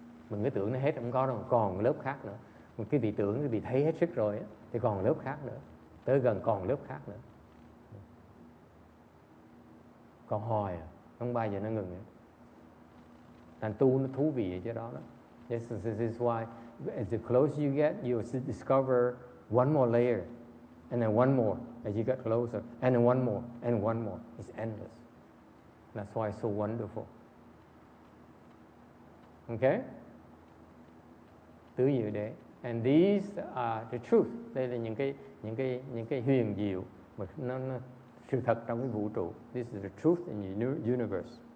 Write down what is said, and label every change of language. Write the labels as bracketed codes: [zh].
[vi] Mình cứ tưởng nó hết không có đâu, còn lớp khác nữa. Mình cái vị tưởng cái vị thấy hết sức rồi thì còn lớp khác nữa, tới gần còn lớp khác nữa. Còn hoài không bao giờ nó ngừng nữa. Thành tu nó thú vị ở chỗ đó. [en] This is why as the closer you get, you discover one more layer, and then one more as you get closer, and then one more, and one more. It's endless. That's why it's so wonderful. Okay? Tứ diệu đế. And these are the truth. [vi] Đây là những cái huyền diệu mà nó sự thật trong cái vũ trụ. [en] This is the truth in the universe.